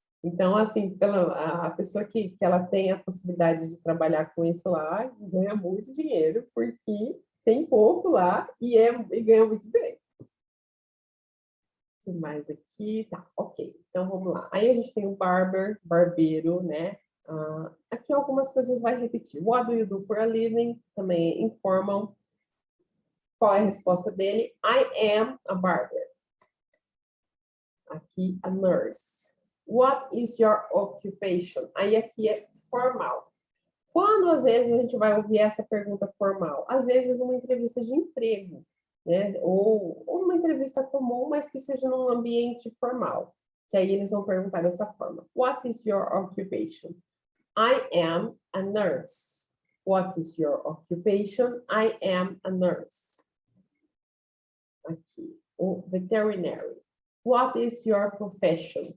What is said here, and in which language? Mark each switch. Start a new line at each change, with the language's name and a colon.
Portuguese: Então, assim, a pessoa que ela tem a possibilidade de trabalhar com isso lá, ganha muito dinheiro, porque tem pouco lá e ganha muito bem. O que mais aqui? Tá, ok. Então, vamos lá. Aí a gente tem o barbeiro, né? Aqui algumas coisas vai repetir.
English: What do you do for a living?
Portuguese: Também informam. Qual é a resposta dele?
English: I am a barber.
Portuguese: Aqui,
English: a nurse. What is your occupation?
Portuguese: Aí aqui é formal. Quando, às vezes, a gente vai ouvir essa pergunta formal? Às vezes, numa entrevista de emprego, né? Ou uma entrevista comum, mas que seja num ambiente formal. Que aí eles vão perguntar dessa forma.
English: What is your occupation? I am a nurse. What is your occupation? I am a nurse.
Portuguese: Aqui, o
English: veterinary. What is your profession?